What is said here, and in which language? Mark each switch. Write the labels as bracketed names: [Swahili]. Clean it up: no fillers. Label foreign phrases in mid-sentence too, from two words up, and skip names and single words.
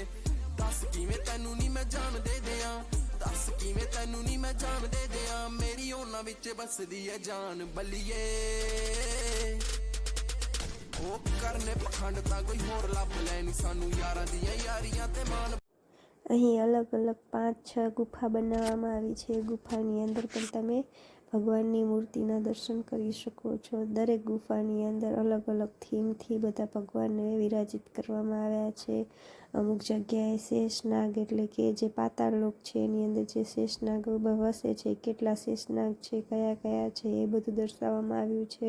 [Punjabi] ਦੱਸ ਕਿਵੇਂ ਤੈਨੂੰ ਨਹੀਂ ਮੈਂ ਜਾਣ ਦੇ ਦਿਆਂ, ਦੱਸ ਕਿਵੇਂ ਤੈਨੂੰ ਨਹੀਂ ਮੈਂ ਜਾਣ ਦੇ ਦਿਆਂ, ਮੇਰੀ ਉਹਨਾਂ ਵਿੱਚ ਬਸਦੀ ਏ ਜਾਨ ਬੱਲੀਏ। ਉਹ ਕਰਨੇ ਪਖੰਡ ਤਾਂ ਕੋਈ ਹੋਰ ਲੱਭ ਲੈ ਨੀ, ਸਾਨੂੰ ਯਾਰਾਂ ਦੀਆਂ ਯਾਰੀਆਂ ਤੇ ਮਾਨ। [Gujarati] અહીં અલગ અલગ 5-6 ગુફા બનાવવામાં આવી છે. ગુફાની અંદર પણ તમે ભગવાનની મૂર્તિના દર્શન કરી શકો છો. દરેક ગુફાની અંદર અલગ અલગ થીમથી બધા ભગવાનને વિરાજિત કરવામાં આવ્યા છે. અમુક જગ્યાએ શેષનાગ એટલે કે જે પાતાળ લોક છે એની અંદર જે શેષનાગ વસે છે, કેટલા શેષનાગ છે, કયા કયા છે એ બધું દર્શાવવામાં આવ્યું છે.